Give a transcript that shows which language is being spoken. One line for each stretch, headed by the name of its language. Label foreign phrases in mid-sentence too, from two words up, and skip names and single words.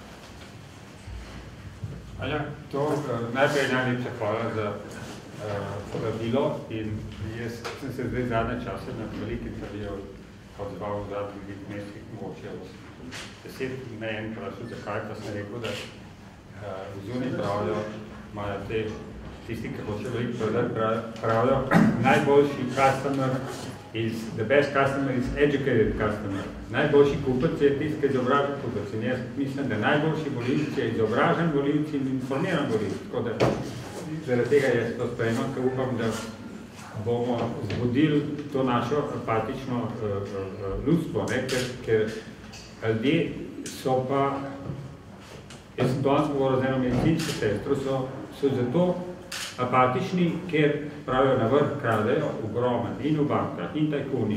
Slovenian: Ja, to najprej najlepša hvala za povabilo in jaz sem se zdaj zadnje čase na veliki intervju odzval v zadnjih mesecih, mogoče 10 na en vprašal, zakaj pa sem rekel, da v zunaj pravijo, imajo tisti, ki hoče veliko pravijo, najboljši
English: customer is, the best customer is educated customer.
Slovenian: Najboljši kupec je tisti, ki je izobražen kupec. In jaz mislim, da najboljši volivci je izobražen volivci in informiran volivci. Tako da zaradi tega jaz to sprejemam, ker upam, da bomo zbudili to našo apatično ljudstvo, ker ljudje so pa, jaz sem danes govoril z eno medicinsko sestro, so zato apatični, ker pravijo na vrh kradejo ogromen in v bankah in tajkuni.